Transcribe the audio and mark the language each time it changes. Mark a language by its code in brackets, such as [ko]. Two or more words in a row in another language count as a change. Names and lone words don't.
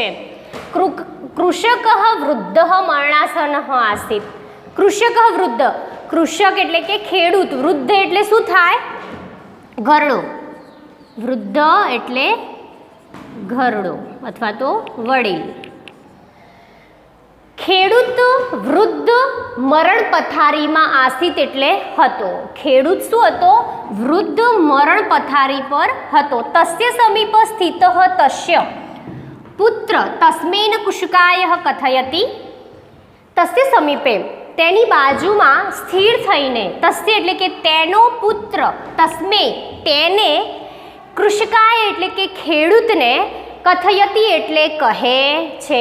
[sa] कृषकः वृद्धः मरणासन्नः आसीत्। कृषकः वृद्ध, [gu] કૃષક એટલે કે ખેડૂત, વૃદ્ધ એટલે શું થાય? घरडो। વૃદ્ધ એટલે ઘરડો અથવા તો વડીલ। ખેડૂત વૃદ્ધ મરણ પથારીમાં આસીત એટલે હતો. ખેડૂત શું હતો? વૃદ્ધ મરણ પથારી પર હતો. [sa] તસ્ય સમીપ સ્થિત તસ્ય પુત્ર તસ્મેન કુશકાય કથયતિ. તસ્ય સમીપે [gu] તેની બાજુમાં સ્થિર થઈને, તસ્ય એટલે કે તેનો પુત્ર, તસ્મે તેને, કૃષકાય એટલે કે ખેડૂતને, કથયતી એટલે કહે છે.